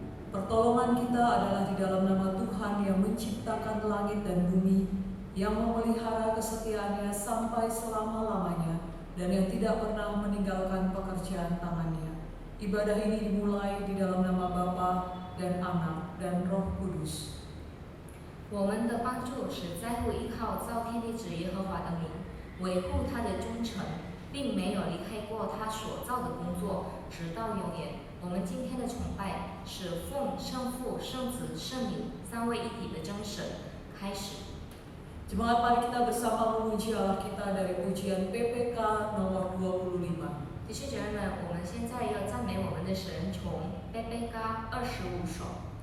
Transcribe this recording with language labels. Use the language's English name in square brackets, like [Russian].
[Indonesian] Pertolongan kita adalah di dalam nama Tuhan yang menciptakan langit dan bumi, yang memelihara kesetiaannya sampai selama-lamanya, dan yang tidak pernah meninggalkan pekerjaan tangannya. Ibadah ini dimulai di dalam nama Bapa dan Anak dan Roh Kudus. [Chinese] 我们的帮助是在乎依靠造天地之耶和华的名，维护他的忠诚，并没有离开过他所造的工作，直到永远。我们今天的崇拜是奉圣父、圣子、圣灵三位一体的真神开始。 [Indonesian] Jemaat, mari kita bersama memuji Allah kita dari pujian PPK nomor 25. [Chinese] 弟兄姐妹们，我们现在要赞美我们的神，从贝贝嘎25首，